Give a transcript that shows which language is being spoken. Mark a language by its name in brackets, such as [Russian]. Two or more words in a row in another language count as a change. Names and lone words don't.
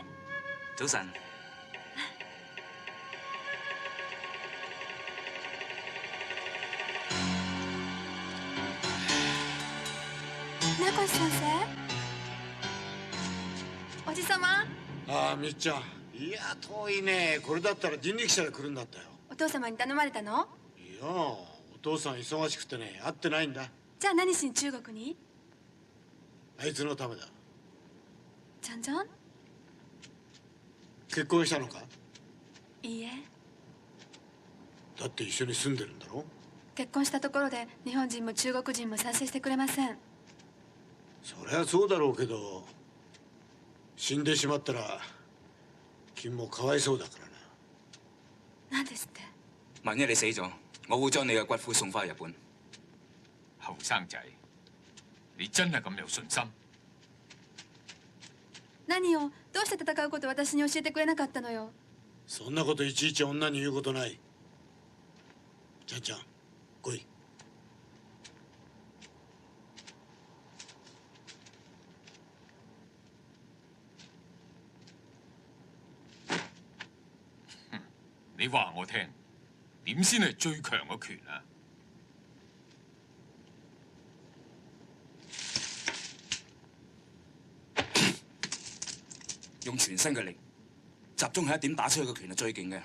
[Cantonese] 早晨。 [Japanese] 名越先生、おじさま。ああ、みっちゃん。いや、遠いね。これだったら人力車で来るんだったよ。お父様に頼まれたの？いや、お父さん忙しくてね、会ってないんだ。じゃあ何しに中国に？あいつのためだ。ちゃんちゃん？結婚したのか？いいえ。だって一緒に住んでるんだろ？結婚したところで日本人も中国人も賛成してくれません。そりゃそうだろうけど、死んでしまったら君もかわいそうだからな。何ですって？ [Cantonese] 萬一你死咗，我會將你嘅骨灰送翻去日本。後生仔，你真係咁有信心？ [Japanese] 何よ、どうして戦うことを私に教えてくれなかったのよ。そんなこといちいち女に言うことない。ちゃんちゃん、来い。 [Cantonese] 你話我聽，點先係最強嘅拳啊？用全身嘅力，集中喺一點打出去嘅拳係最勁嘅。